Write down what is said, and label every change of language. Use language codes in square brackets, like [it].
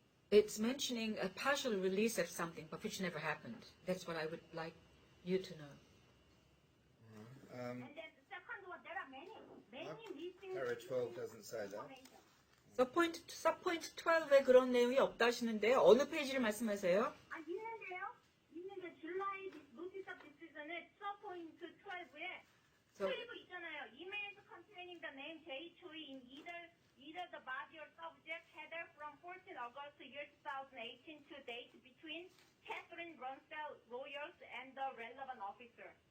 [en] It's mentioning a partial release of something, but which never happened. That's what I would like you to know. And then the second one, there are many missing. Para 12 doesn't say that. information. [ko] Subpoint 12에 그런 내용이 없다 하시는데요. 어느 페이지를 말씀하세요? 아 있는데 [en] July notice of decision [ko] 에 subpoint 12에 12 있잖아요. [en] Emails containing the name J. Choi in either the body or subject header from 14 August year 2018 to date between Catherine Runsell lawyers and the relevant officer.